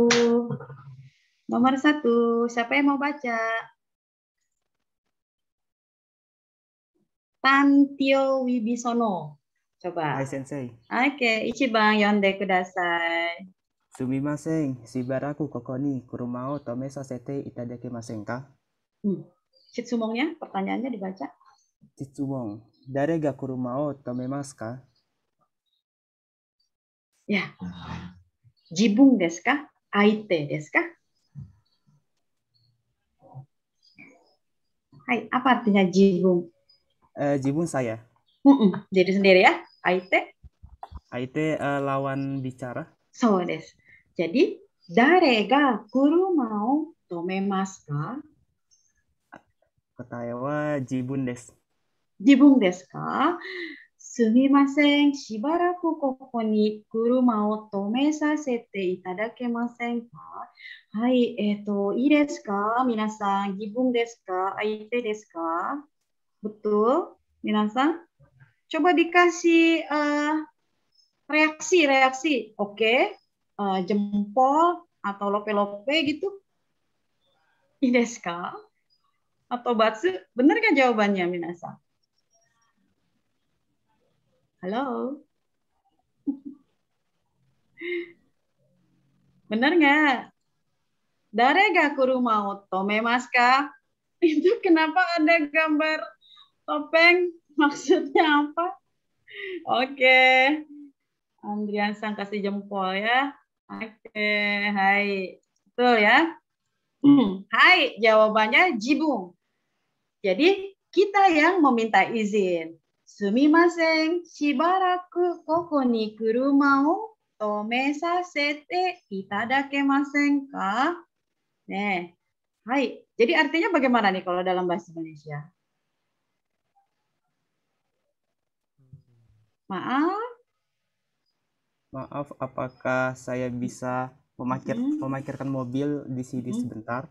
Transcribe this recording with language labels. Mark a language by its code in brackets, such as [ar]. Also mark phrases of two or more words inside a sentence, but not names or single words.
[id] Nomor 1, siapa yang mau baca? Tantio Wibisono. Coba. [ja] はい先生. [id] Oke, [ja] 一番読んでください. すみません、しばらくここに車を止めさせていただきませんか? [id] Shitsumongnya, pertanyaannya dibaca. [ja] 質問、誰が車を止めますか? [id] Ya. [ja] 自分ですか? 相手ですか?はい, [id] apa artinya [ja] jibun? [id] Jibun saya. Diri sendiri ya. Aite? Aite lawan bicara. [ja] そうです. [id] Jadi, [ja] 誰が車を止めますか? 答えは自分です. 自分ですか?すみません、しばらくここに車を止めさせていただけませんか? はい、いいですか?皆さん、自分ですか? 相手ですか? [id] Betul, minasan? Coba dikasih reaksi. Oke. Jempol atau lope-lope gitu. [ja] いいですか? [id] Atau batsu? Benar kan jawabannya, minasan? Halo? Benar nggak? [ja] 誰が車を止めますか? [id] Itu kenapa ada gambar topeng? Maksudnya apa? Oke. Andrian sang kasih jempol ya. Oke, hai. Betul ya? Hai, jawabannya jibun. Jadi kita yang meminta izin. [ja] すみません、しばらくここに車を止めさせていただけませんか? [id] Nih, hai. Jadi artinya bagaimana nih kalau dalam bahasa Indonesia? Maaf, apakah saya bisa memarkirkan mobil di sini sebentar?